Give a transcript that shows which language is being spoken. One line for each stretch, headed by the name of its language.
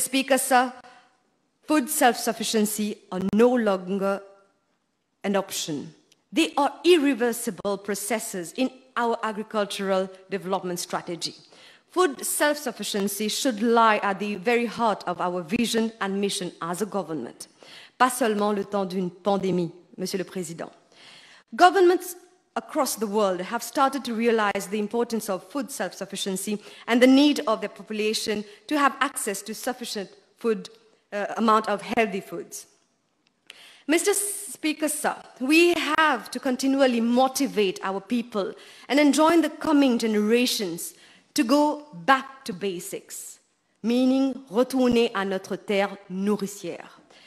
English: Speaker, sir, food self-sufficiency are no longer an option. They are irreversible processes in our agricultural development strategy. Food self-sufficiency should lie at the very heart of our vision and mission as a government.
French: Pas seulement le temps d'une pandémie, Monsieur le Président.
English: Governments across the world have started to realize the importance of food self-sufficiency and the need of their population to have access to sufficient amount of healthy foods. Mr. Speaker, sir, we have to continually motivate our people and enjoin the coming generations to go back to basics, meaning
French: retourner à notre terre nourricière.